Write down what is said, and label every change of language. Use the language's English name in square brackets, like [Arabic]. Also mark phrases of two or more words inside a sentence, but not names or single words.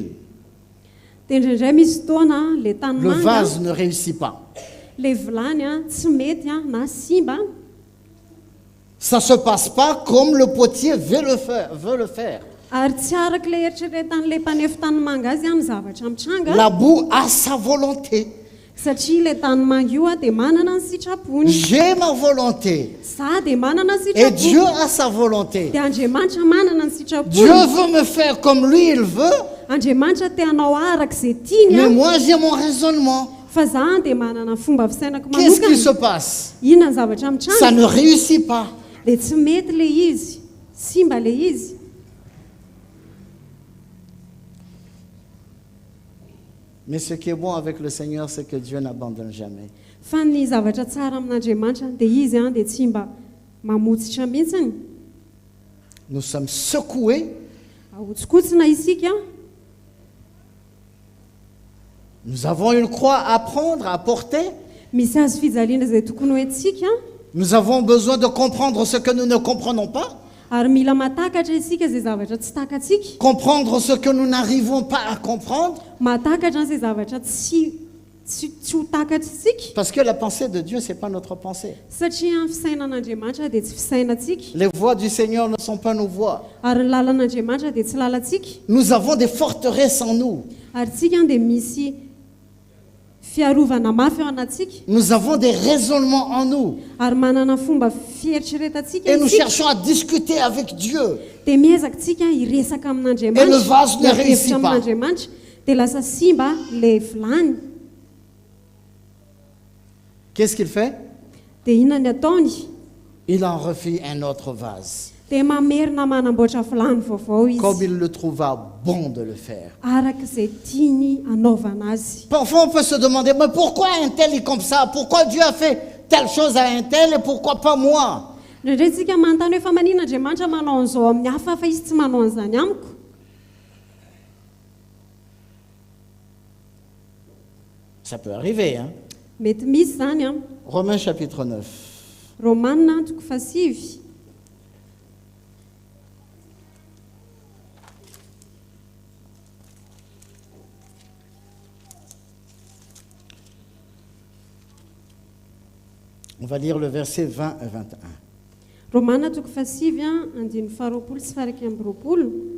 [Malagasy] Dia indraindray misy fotoana ilay tany [French] le [Malagasy] manga [French] vase ne réussit pas. [Malagasy] ilay vilany tsy mety na simba [French] Ça ne se passe pas comme le potier veut le faire. [Malagasy] ary tsy arak'ilay eritreretan'ilay mpanefy tany manga azy ny zavatra mitranga [French] La boue a sa volonté. [Malagasy] satria ilay tany manga io dia manana ny sitrapony [French] J'ai ma volonté. [Malagasy] za dia manana ny [French] Et Dieu [Malagasy] sitrapony [French] a sa volonté. [Malagasy] dia Andriamanitra manana ny [French] Dieu [Malagasy] sitrapony [French] veut me faire comme lui, il veut. [Malagasy] Andriamanitra te hanao arak'izay tiany [French] Mais moi, j'ai mon raisonnement. [Malagasy] fa za dia manana fomba fisainako [French] Qu'est-ce qui se [Malagasy] manokana [French] passe? [Malagasy] inona ny zavatra [French] Ça [Malagasy] mitranga [French] ne réussit pas. [Malagasy] dia tsy mety ilay izy simba ilay izy. [French] Mais ce qui est bon avec le Seigneur, c'est que Dieu n'abandonne jamais. [Malagasy] Fa ny zavatra tsara amin'Andriamanitra dia izy dia tsy mba mamotsitra mihitsiny. [French] Nous sommes secoués, [Malagasy] Ahotskotsina isika [French] nous avons une croix à prendre, à porter. [Malagasy] misy azo fijaliana izay tokony hoentsika [French] Nous avons besoin de comprendre ce que nous ne comprenons pas, [Malagasy] ary mila matakatra isika izay zavatra tsy takatsika [French] comprendre ce que nous n'arrivons pas à comprendre. [Malagasy] matakatra izay zavatra tsy ho takatra isika [French] Parce que la pensée de Dieu, ce n'est pas notre pensée. [Malagasy] satria ny fisainan'andriamanitra dia tsy fisainantsika [French] Les voies du Seigneur ne sont pas nos voies. [Malagasy] ary ny lalan'andriamanitra dia tsy lalantsika [French] Nous avons des forteresses en nous. [Malagasy] ary tsika dia misy fiarovana mafy ao anatsika [French] Nous avons des raisonnements en nous. [Malagasy] ary manana fomba fieritreretantsika [French] Et nous [Malagasy] isika [French] cherchons à discuter avec Dieu. [Malagasy] dia miezaka tsika hiresaka [French] Et le vase ne réussit pas. [Malagasy] amin'andriamanitra dia lasa simba le vilany [French] Qu'est-ce qu'il fait? [Malagasy] dia inona ny ataony [French] Il en refit un autre vase, [Malagasy] dia mamerina manamboatra vilany vaovao [French] comme [Malagasy] izy [French] il le trouva bon de le faire. [Malagasy] araka izay tiany anaovana azy. [French] Parfois, on peut se demander, mais pourquoi un tel est comme ça? Pourquoi Dieu a fait telle chose à un tel et pourquoi pas moi? [Malagasy] Indraindray tsika manontany hoe fa manina andriamanitra manao an'izao amin'ny hafa fa izy tsy manao an'izany amiko. [French] Ça peut arriver, hein? [Malagasy] Mety misy zany a. [French] Romains chapitre 9. [Malagasy] Romanina toko fasivy. [French] On va lire le verset 20 et 21. [Malagasy] Romanina toko fasivy a andiny faharoapolo sy faha 20.